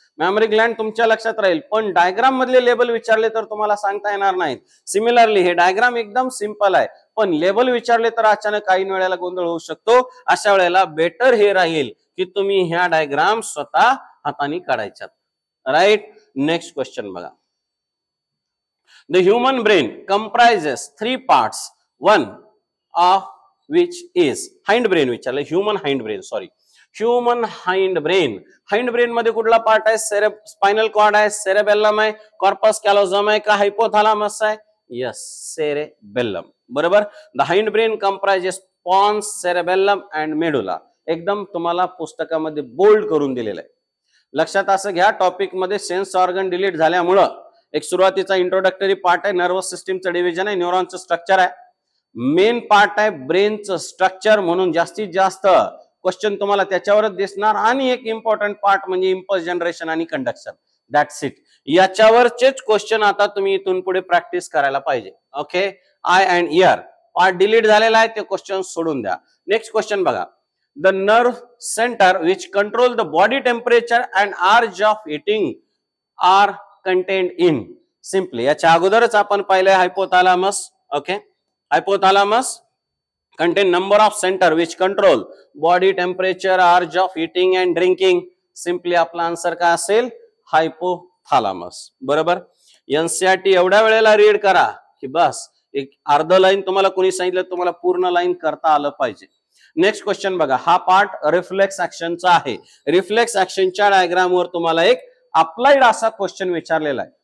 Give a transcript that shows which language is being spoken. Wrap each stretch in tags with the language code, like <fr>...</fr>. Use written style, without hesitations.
<mr>Memory Gland तुमच्या लक्षात राहील, पण डायग्राम मधले लेबल विचारले तर तुम्हाला सांगता येणार नाहीत. सिमिलरली हे डायग्राम एकदम सिंपल आहे, पण लेबल विचारले तर अचानक काही वेळेला गोंधळ होऊ शकतो. अशा वेळेला बेटर हे राहील की तुम्ही ह्या डायग्राम स्वतः हाताने काढायच्यात. राईट. नेक्स्ट क्वेश्चन बघा.</mr> <en>The human brain comprises 3 parts, one of which is hind brain.</en> <mr>विचारलं human hind brain, human hind brain. hind brain मध्ये कुठला पार्ट आहे? स्पायनल कॉर्ड आहे, सेरेबेलम आहे, कॉर्पस कॅलोझम आहे का हायपोथॅलामस आहे? Yes, cerebellum. बरोबर.</mr> <en>The hind brain comprises pons, cerebellum and medulla.</en> <mr>एकदम तुम्हाला पुस्तकामध्ये बोल्ड करून दिलेलं आहे. लक्षात असं घ्या, टॉपिक मध्ये सेन्स ऑर्गन डिलीट झाल्यामुळं एक सुरुवातीचा इंट्रोडक्टरी पार्ट आहे, नर्वस सिस्टीमचं डिव्हिजन आहे, न्यूरॉनचं स्ट्रक्चर आहे, मेन पार्ट आहे ब्रेनचं स्ट्रक्चर. म्हणून जास्तीत जास्त क्वेश्चन तुम्हाला त्याच्यावरच दिसणार. आणि एक इम्पॉर्टंट पार्ट म्हणजे इम्पल्स जनरेशन आणि कंडक्शन.</mr> <en>That's it.</en> <mr>याच्यावरचेच क्वेश्चन आता तुम्ही इथून पुढे प्रॅक्टिस करायला पाहिजे. Okay. I and year part delete झालेला आहे, ते क्वेश्चन सोडून द्या. नेक्स्ट क्वेश्चन बघा.</mr> <en>The nerve centre which control the body temperature and urge of eating are content in.</en> <mr>Simply याच्या अगोदरच आपण पाहिलंय हायपोथॅलामस. Okay.</mr> <en>Hypothalamus contain number of center which control body temperature, urge of eating and drinking.</en> <mr>Simply आपला answer काय असेल? हायपोथॅलामस. बरोबर. NCERT एवढ्या वेळेला रीड करा की बस एक अर्ध लाईन तुम्हाला कोणी सांगितलं तुम्हाला पूर्ण लाईन करता आलं पाहिजे. नेक्स्ट क्वेश्चन बघा. हा पार्ट रिफ्लेक्स ऍक्शनचा आहे. रिफ्लेक्स ऍक्शनच्या डायग्राम वर तुम्हाला एक अप्लाइड असा क्वेश्चन विचारलेला आहे.</mr>